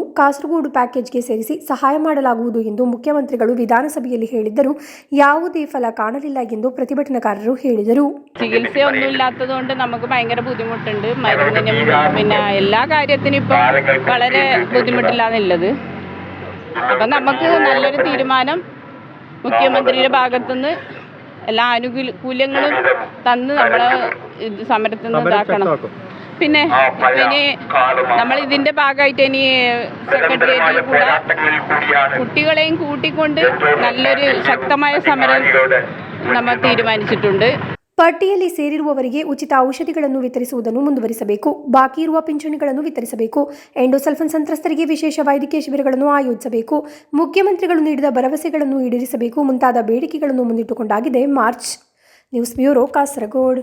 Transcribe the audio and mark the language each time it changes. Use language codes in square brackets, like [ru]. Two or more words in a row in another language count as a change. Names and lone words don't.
[kn] ಕಾಸರಗೋಡು ಪ್ಯಾಕೇಜ್ಗೆ ಸೇರಿಸಿ ಸಹಾಯ ಮಾಡಲಾಗುವುದು ಎಂದು ಮುಖ್ಯಮಂತ್ರಿಗಳು ವಿಧಾನಸಭೆಯಲ್ಲಿ ಹೇಳಿದ್ದರೂ ಯಾವುದೇ ಫಲ ಕಾಣಲಿಲ್ಲ ಎಂದು ಪ್ರತಿಭಟನಾಕಾರರು ಹೇಳಿದರು. [ml] ചികിത്സ ഒന്നുമില്ലാത്തതുകൊണ്ട് നമുക്ക് ഭയങ്കര ബുദ്ധിമുട്ടുണ്ട്. മരുന്നിനും പിന്നെ എല്ലാ കാര്യത്തിനും ഇപ്പോൾ വളരെ ബുദ്ധിമുട്ടില്ലാന്നുള്ളത്. അപ്പം നമുക്ക് നല്ലൊരു തീരുമാനം മുഖ്യമന്ത്രിയുടെ ഭാഗത്തുനിന്ന് എല്ലാ ആനുകൂല്യങ്ങളും തന്ന് നമ്മളെ സമരത്തിൽ നിന്ന് ഇതാക്കണം. പിന്നെ ഇനി നമ്മൾ ഇതിൻ്റെ ഭാഗമായിട്ട് ഇനി സെക്രട്ടേറിയറ്റിൽ കൂടെ കുട്ടികളെയും കൂട്ടിക്കൊണ്ട് നല്ലൊരു ശക്തമായ സമരം നമ്മൾ തീരുമാനിച്ചിട്ടുണ്ട്. [kn] ಪಟ್ಟಿಯಲ್ಲಿ ಸೇರಿರುವವರಿಗೆ ಉಚಿತ ಔಷಧಿಗಳನ್ನು ವಿತರಿಸುವುದನ್ನು ಮುಂದುವರಿಸಬೇಕು. ಬಾಕಿ ಇರುವ ಪಿಂಚಣಿಗಳನ್ನು ವಿತರಿಸಬೇಕು. ಎಂಡೋಸಲ್ಫಾನ್ ಸಂತ್ರಸ್ತರಿಗೆ ವಿಶೇಷ ವೈದ್ಯಕೀಯ ಶಿಬಿರಗಳನ್ನು ಆಯೋಜಿಸಬೇಕು. ಮುಖ್ಯಮಂತ್ರಿಗಳು ನೀಡಿದ ಭರವಸೆಗಳನ್ನು ಈಡೇರಿಸಬೇಕು ಮುಂತಾದ ಬೇಡಿಕೆಗಳನ್ನು ಮುಂದಿಟ್ಟುಕೊಂಡಾಗಿದೆ ಮಾರ್ಚ್. ನ್ಯೂಸ್ ಬ್ಯೂರೋ, ಕಾಸರಗೋಡು.